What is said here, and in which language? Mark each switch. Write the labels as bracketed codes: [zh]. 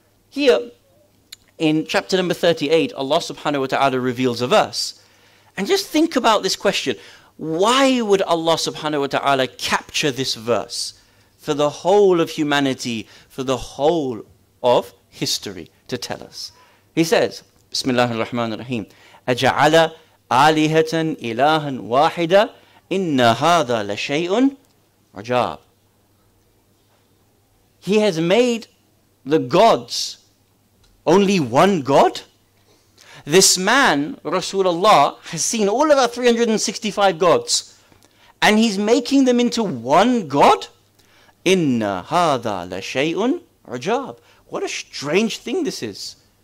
[en] Here, in chapter number 38, Allah subhanahu wa ta'ala reveals a verse. And just think about this question. Why would Allah subhanahu wa ta'ala capture this verse for the whole of humanity, for the whole of history to tell us? He says, [ar] Bismillah ar-Rahman ar-Rahim, أَجَعَلَ آلِهَةً إِلَهًا وَاحِدًا إِنَّ هَذَا لَشَيْءٌ عَجَابٌ. [en] He has made the gods only one God? This man, Rasulullah, has seen all of our 365 gods, and he's making them into one God? [ar] Inna hadha la shay'un ajab. [en] What a strange thing this is.